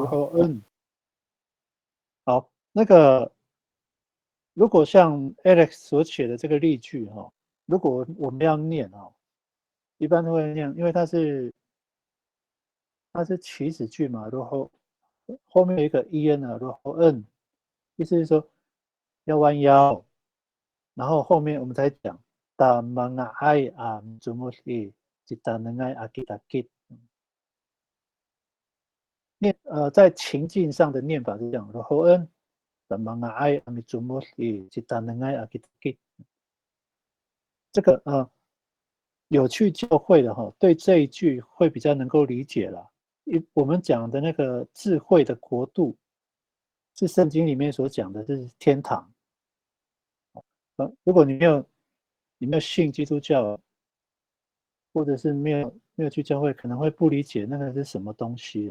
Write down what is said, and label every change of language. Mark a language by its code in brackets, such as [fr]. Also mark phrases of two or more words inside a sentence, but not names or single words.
[zh] 然后好，那个如果像 Alex 所写的这个例句哈，如果我们要念哈，一般都会念，因为它是祈使句嘛，然后后面有一个 en 啊，然后 n， 意思是说要弯腰，然后后面我们才讲 [ami] da mga ai mitsumus jitanengai kitakit。 [zh] 在情境上的念法是这样，然后 n [ami] da mga ai mitsumus jitanengai kitakit。 [zh] 这个有去教会的哈，对这一句会比较能够理解啦。我们讲的那个智慧的国度，是圣经里面所讲的，是天堂。如果你没有信基督教，或者是没有去教会，可能会不理解那个是什么东西。